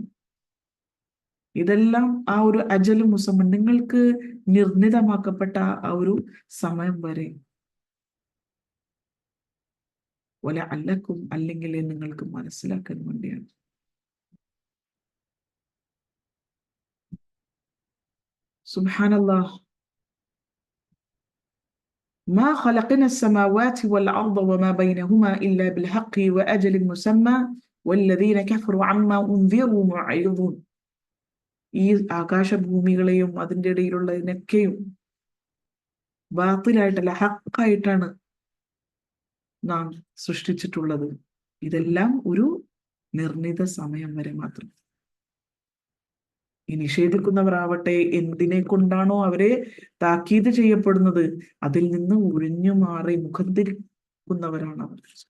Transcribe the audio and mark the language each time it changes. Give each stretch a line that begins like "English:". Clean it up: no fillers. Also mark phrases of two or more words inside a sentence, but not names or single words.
Malayalam: ഇതെല്ലാം ആ ഒരു
Arabic: أجل مسمى,
Malayalam: നിങ്ങൾക്ക് നിർണിതമാക്കപ്പെട്ട ആ ഒരു സമയം വരെ. വലഅല്ലക്കും, അല്ലെങ്കിൽ നിങ്ങൾക്ക് മനസ്സിലാക്കാൻ വേണ്ടിയാണ്. സുബ്ഹാനല്ലാഹ്.
Arabic: ما خلقنا السماوات والأرض وما بينهما إلا بالحق وأجل مسمى والذين كفروا عما أنذروا معرضون.
Malayalam: ഈ ആകാശഭൂമികളെയും അതിൻ്റെ ഇടയിലുള്ളതിനൊക്കെയും ബാത്തിലായിട്ടല്ല, ഹക്കായിട്ടാണ് നാം സൃഷ്ടിച്ചിട്ടുള്ളത്. ഇതെല്ലാം ഒരു നിർണിത സമയം വരെ മാത്രം. ഈ നിഷേധിക്കുന്നവരാവട്ടെ, എന്തിനെ കൊണ്ടാണോ അവരെ താക്കീത് ചെയ്യപ്പെടുന്നത് അതിൽ നിന്ന് ഒഴിഞ്ഞു മാറി മുഖം തിരിക്കുന്നവരാണ് അവർ.